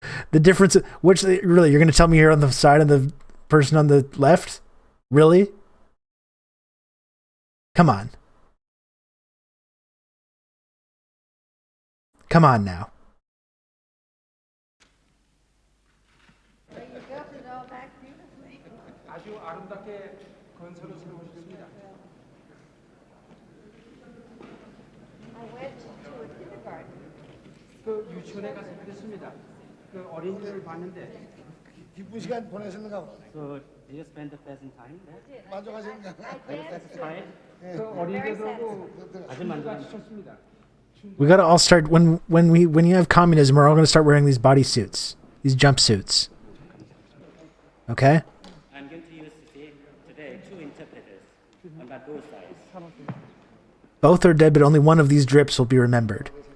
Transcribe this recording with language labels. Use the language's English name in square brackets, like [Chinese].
[English] The difference, which really, you're going to tell me here on the side of the person on the left? Really? Come on. Come on now. You built it all back beautifully. [Korean] 아주 아름답게 건설을 세우셨습니다. [English] I went to a kindergarten. [Korean] 그 유치원에 가서 그랬습니다. 그 어린이들을 봤는데 기쁜 시간 보내셨는가 봐. [English] So did you spend the pleasant time there? [Korean] 만족하셨는가? [English] Very satisfied. [Korean] 그 어린이들하고 아주 만족하셨습니다. [English] We gotta all start when you have communism, we're all gonna start wearing these bodysuits, these jumpsuits. Okay? I'm going to use today two interpreters on both sides. Both are dead, but only one of these drips will be remembered.